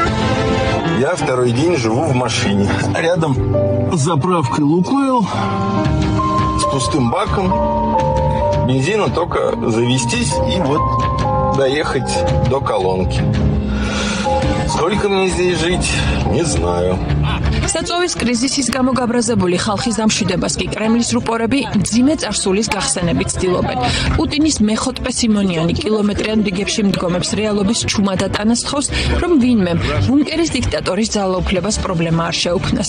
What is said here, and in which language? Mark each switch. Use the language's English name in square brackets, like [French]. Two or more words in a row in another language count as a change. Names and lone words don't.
[Russian] Я второй день живу в машине. Рядом с заправкой «Лукойл», с пустым баком. Бензина только завестись и вот доехать до колонки. Сколько мне здесь жить, не знаю. [Georgian] საწოვის კრიზისის გამო გაბრაზებული ხალხის დამშვიდებას კი კრემლის რუპორები მძიმე წარსულის გახსენებით ცდილობენ. პუტინის მეხოთპე სიმონიანი კილომეტრიან რიგებში მდგომებს რეალობის ჩუმად ატანასთხოვს, რომ ვინმე ბუნკერის დიქტატორის ძალაუფლებას პრობლემა არ შეუქმნას.